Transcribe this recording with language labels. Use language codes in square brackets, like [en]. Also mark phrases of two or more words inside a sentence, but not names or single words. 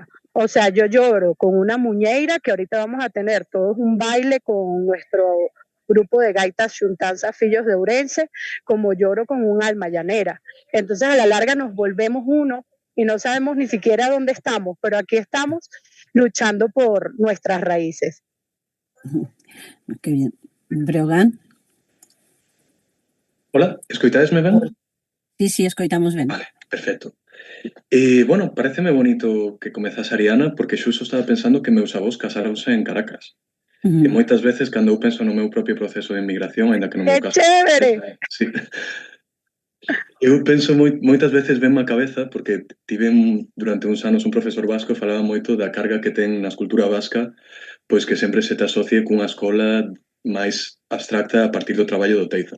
[es] O sea, yo lloro con una muñeira, que ahorita vamos a tener todos un baile con nuestro grupo de gaitas Xuntanza Fillos de Ourense, como lloro con un alma llanera. Entonces, a la larga nos volvemos uno y no sabemos ni siquiera dónde estamos, pero aquí estamos luchando por nuestras raíces. Qué bien. Breogán? Hola, [gl] escoitadesme ben? Sí, escoitamos ben. Vale, perfecto. Bueno, pareceme bonito que comezase Ariana, porque xusto estaba pensando que meus avós casáronse en Caracas. E moitas veces, cando eu penso no meu propio proceso de inmigración, aínda que no meu [es] ¡Qué [gl] caso... [es] chévere! Sí. [gl] Eu penso moitas veces venme a cabeza, porque durante uns anos un profesor vasco e falaba moito da carga que ten na escultura vasca, pois que sempre se te asocie cunha escola máis abstracta a partir do traballo do Teiza.